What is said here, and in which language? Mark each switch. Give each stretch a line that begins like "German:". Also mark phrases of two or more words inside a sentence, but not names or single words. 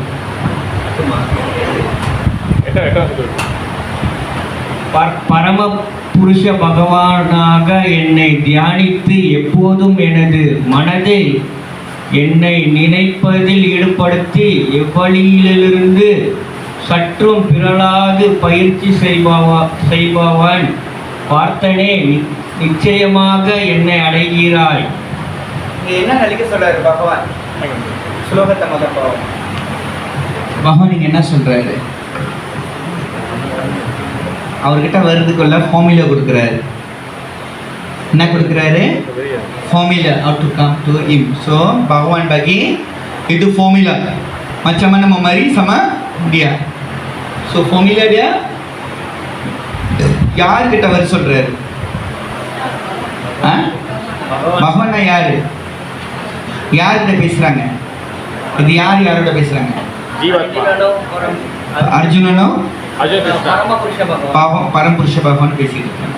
Tamil: பரம புருஷ பகவானாக என்னை தியானித்து எப்போதும் எனது மனதை என்னை நினைப்பதில் ஈடுபடுத்தி எவ்வழியிலிருந்து சற்றும் பிறளாது பயிற்சி செய்பவன் பார்த்தனே, நிச்சயமாக என்னை அடைகிறாய். என்ன நினைக்க சொல்றாரு பகவான்? ஸ்லோகத்தை முதல் பகவான் நீங்க என்ன சொல்றாரு? அவர்கிட்ட வருதுக்குள்ள ஃபார்முலா கொடுக்குறாரு. என்ன கொடுக்குறாரு?
English: formula how to come to him.
Malay: So Bhagavan bagi Itu formula. Macam mana memari sama dia. So formula dia
Tamil: யார்கிட்ட வர சொல்றாரு? பகவானா யாரு? யார்கிட்ட பேசுறாங்க? இது யாரோட பேசுறாங்க? அர்ஜுனனோ பரம்புருஷ பகவான் பேசிட்டு இருக்காங்க.